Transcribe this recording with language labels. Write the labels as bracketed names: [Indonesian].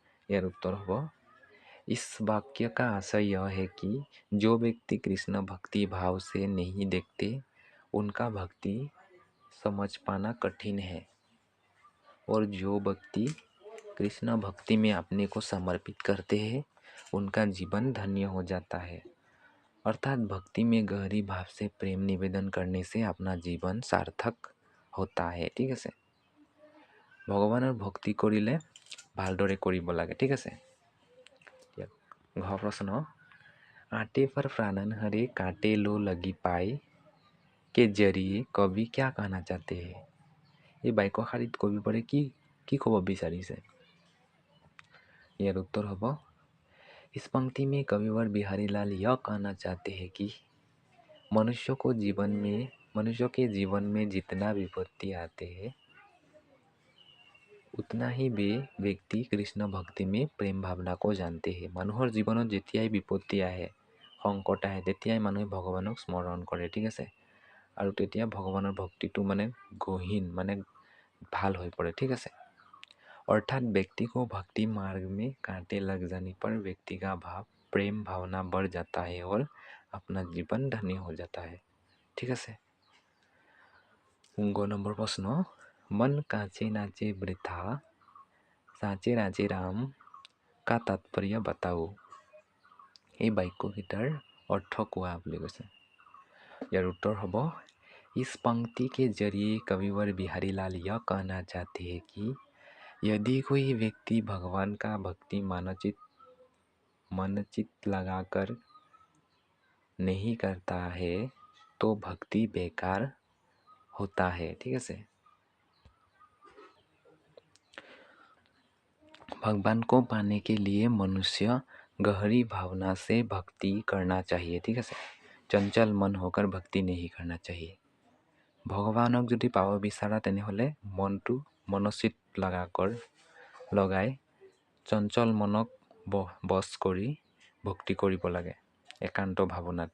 [Assamese] यार उत्तर हो, [Hindi] इस वाक्य का आशय यह है कि जो व्यक्ति कृष्ण भक्ति भाव से नहीं देखते उनका भक्ति समझ पाना कठिन है और जो व्यक्ति कृष्ण भक्ति में अपने को समर्पित करते हैं उनका जीवन धन्य हो जाता है। अर्थात भक्ति में गहरी भाव से प्रेम निवेदन करने से अपना जीवन सार्थक होता है। [Assamese] ठीक আছে। ভগৱানৰ ভক্তি কৰিলে ভালদৰে কৰিব লাগে। ঠিক আছে। ঘ প্ৰশ্ন, [Hindi] आटे पर प्राणन हरे काटे लो लगी पाए के जरिए कवि क्या कहना चाहते हैं? [Assamese] এই বাক্যশাৰীত কবিবৰে কি ক'ব বিচাৰিছে? ইয়াৰ उत्तर হ'ব, [Hindi] इस पंक्ति में कविवर बिहारीलाल यह कहना चाहते हैं कि मनुष्य के जीवन में जितना विपत्ति आते हैं उतना ही वे व्यक्ति कृष्ण भक्ति में प्रेम भावना को जानते हैं। [Assamese] মানুহৰ জীৱনত যেতিয়াই বিপত্তি আহে, সংকট আহে, তেতিয়াই মানুহে ভগৱানক স্মৰণ কৰে। ঠিক আছে। আৰু তেতিয়া ভগৱানৰ ভক্তিটো গহীন ভাল হৈ পৰে। ঠিক আছে। [Hindi] अर्थात व्यक्ति को भक्ति मार्ग में कांटे लग जाने पर व्यक्ति का भाव प्रेम भावना बढ़ जाता है और अपना जीवन धन्य हो जाता है। ठीक है। 9 नंबर प्रश्न, मन काचे नाचे वृथा साचे राचे राम का तात्पर्य बताओ। [Assamese] এই বাক্যকেইটাৰ অৰ্থ কোৱা বুলি কৈছে। ইয়াৰ उत्तर হ'ব, [Hindi] इस पंक्ति के जरिए कविवर बिहारीलाल यह कहना चाहते हैं कि यदि कोई व्यक्ति भगवान का भक्ति मनचित लगाकर नहीं करता है तो भक्ति बेकार होता है। ठीक है। भगवान को पाने के लिए मनुष्य गहरी भावना से भक्ति करना चाहिए। ठीक है। चंचल मन होकर भक्ति नहीं करना चाहिए। [Assamese] ভগৱানক যদি পাব বিচাৰা তেনেহ'লে মনটো মনচিত লগাই চঞ্চল মনক বশ কৰি ভক্তি কৰিব লাগে একান্ত ভাৱনাত।